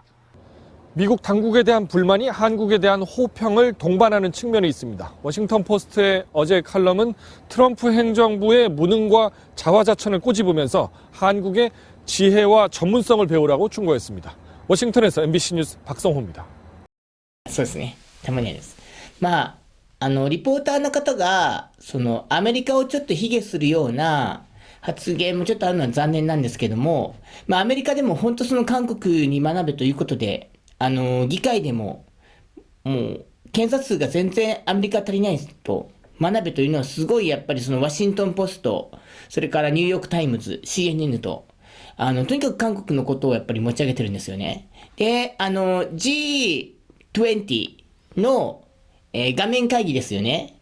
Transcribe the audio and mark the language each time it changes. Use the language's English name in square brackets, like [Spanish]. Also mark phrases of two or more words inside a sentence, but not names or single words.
[Korean] 미국 당국에 대한 불만이 한국에 대한 호평을 동반하는 측면이 있습니다. 워싱턴 포스트의 어제 칼럼은 트럼프 행정부의 무능과 자화자찬을 꼬집으면서 한국의 지혜와 전문성을 배우라고 충고했습니다. 워싱턴에서 MBC 뉴스 박성호입니다. [Japanese] そうですね。たまにあります。まあ、リポーターの方が、アメリカをちょっと卑下するような発言もちょっとあるのは残念なんですけども、まあ、アメリカでも本当韓国に学べということで、議会でも、もう、検査数が全然アメリカ足りないと、学べというのはすごいやっぱりワシントンポスト、それからニューヨークタイムズ、CNN と、とにかく韓国のことをやっぱり持ち上げてるんですよね。で、G20 の、画面会議ですよね。